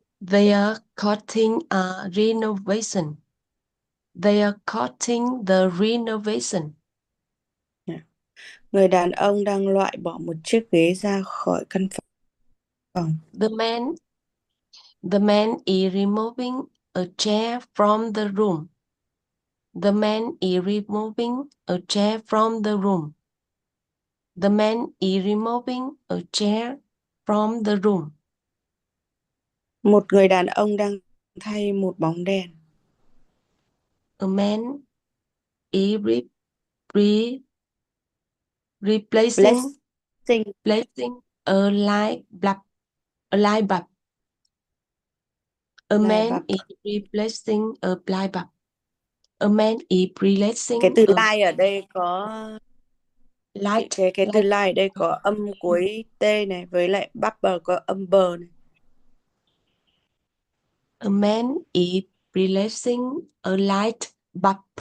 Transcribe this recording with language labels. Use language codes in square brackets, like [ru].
[en] They are cutting a renovation. They are cutting the renovation. [vi] Người đàn ông đang loại bỏ một chiếc ghế ra khỏi căn phòng. [en] The man is removing a chair from the room. The man is removing a chair from the room. The man is removing a chair from the room. [vi] Một người đàn ông đang thay một bóng đèn. [en] A man is replacing a light bulb. A man is replacing a light bulb. A man is replacing. [vi] Cái từ light ở đây có [en] light. [vi] Cái từ light ở đây có âm cuối T này, với lại bulb có âm bờ này. [en] A man is replacing a light bulb.